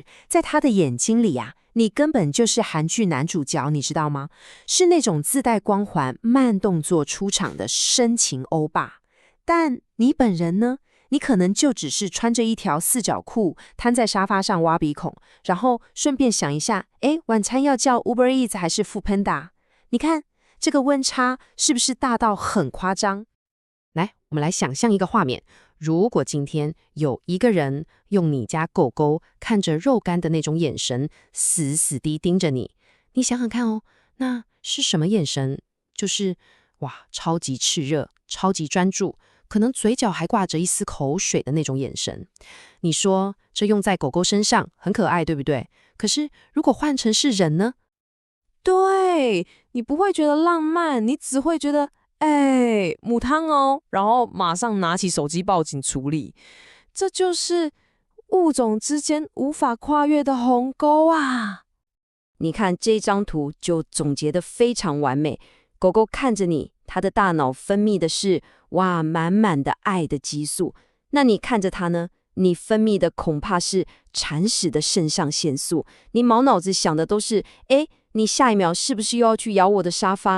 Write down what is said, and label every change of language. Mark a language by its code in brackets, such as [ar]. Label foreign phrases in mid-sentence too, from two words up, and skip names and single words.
[zh] 在他的眼睛裡你根本就是韓劇男主角，你知道嗎？是那種自帶光環、慢動作出場的深情歐巴。但你本人呢？你可能就只是穿着一條四角褲，癱在沙發上挖鼻孔，然後順便想一下，晚餐要叫 Uber Eats 還是 Foodpanda？你看，這個溫差是不是大到很誇張？來，我們來想象一個畫面。如果今天有一個人用你家狗狗看着肉乾的那種眼神，死死地盯着你，你想想看哦，那是什麼眼神？就是哇，超級熾熱，超級專注，可能嘴角還掛着一絲口水的那種眼神。你說這用在狗狗身上很可愛，對不對？可是如果換成是人呢？對，你不會覺得浪漫，你只會覺得母湯哦，然後馬上拿起手機報警處理。這就是物種之間無法跨越的鴻溝啊！你看這張圖就總結得非常完美。狗狗看着你，它的大腦分泌的是哇滿滿的愛的激素。那你看着它呢？你分泌的恐怕是鏟屎的腎上腺素。你滿腦子想的都是你下一秒是不是又要去咬我的沙發？